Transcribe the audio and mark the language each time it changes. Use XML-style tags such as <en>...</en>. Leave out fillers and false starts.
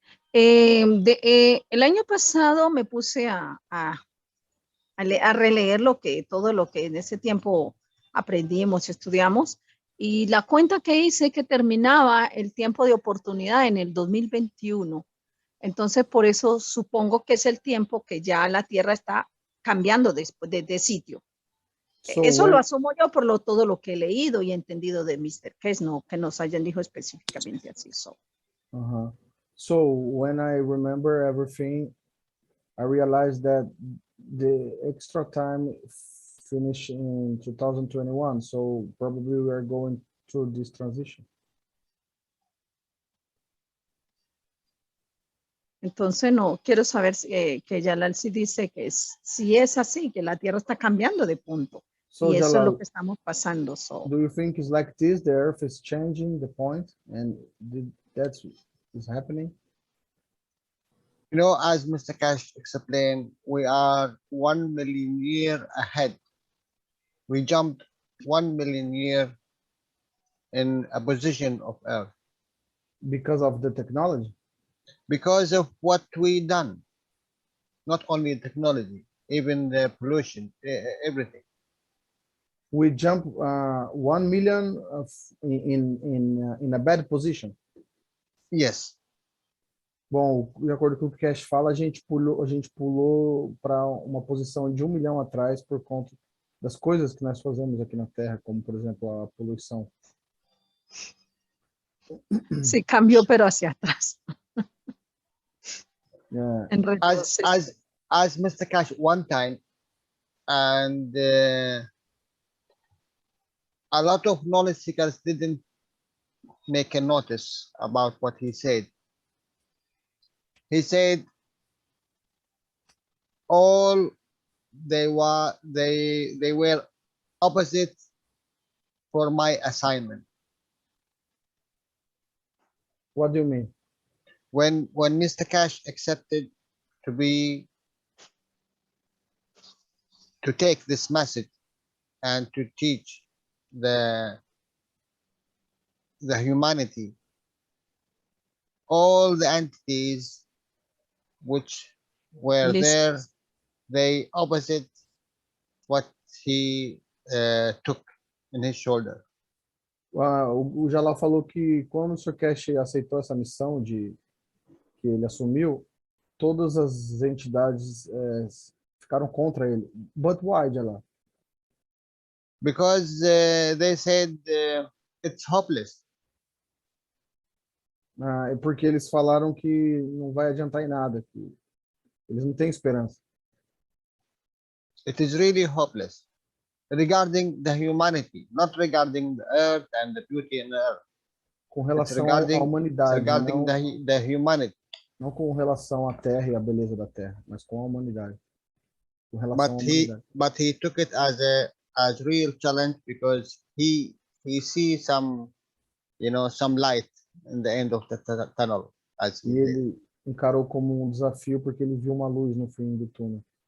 <es>El año pasado me puse a releer todo lo que en ese tiempo aprendimos y estudiamos, y la cuenta que hice que terminaba el tiempo de oportunidad en el 2021. Entonces, por eso supongo que es el tiempo que ya la Tierra está cambiando de sitio.</es> <en>So</en> <es>eso lo asumo yo por todo lo que he leído y entendido de Mr. Kess, no que nos hayan dicho específicamente así.</es> <en>So when I remember everything, I realized that the extra time finished in 2021. So probably we are going through this transition.</en> <es>Entonces, no, quiero saber que Jalal sí dice que si es así, que la Tierra está cambiando de punto.</es> <en>So</en> <es>Y eso es lo</es> <en>Jalal,</en> <es>que estamos pasando.</es> <en>do you think it's like this? The Earth is changing the point, and that's is happening? You know, as Mr. Cash explained, we are 1 million years ahead. We jumped 1 million years in a position of Earth Because of the technology. because of what we done. Not only technology, even the pollution, everything. We jump 1 million of, in a bad position. Yes.</en> <pt>Bom, de acordo com o que o Cash fala, a gente pulou para uma posição de 1 milhão atrás por conta das coisas que nós fazemos aqui na Terra, como por exemplo a poluição.</pt> <es>Sí, cambió, pero hacia atrás.</es> <en>Yeah.</en> <es>En retroceso.</es> <en>As Mr. Cash one time, and a lot of knowledge seekers didn't make a notice about what he said. He said all they were opposite for my assignment. What do you mean? When Mr. Cash accepted to take this message and to teach the humanity, all the entities which were there, they opposite what he took in his shoulder.</en> <pt>O Jalal falou que quando o Sr. Cash aceitou essa missão que ele assumiu, todas as entidades ficaram contra ele.</pt> <en>But why, Jalal? Because they said it's hopeless.</en> <pt>É porque eles falaram que não vai adiantar em nada, que eles não têm esperança.</pt> <en>It is really hopeless regarding the humanity, not regarding the earth and the beauty in the earth.</en> <pt>Com relação à humanidade,</pt> <en>regarding</en> <pt>não,</pt> <en>the humanity.</en> <pt>Não com relação à Terra e à beleza da Terra, mas com a humanidade. Com relação à humanidade.</pt> <en>But he took it as real challenge because he sees some light in the end of the tunnel.</en> <pt>E ele encarou como um desafio porque ele viu uma luz no fim do túnel.</pt>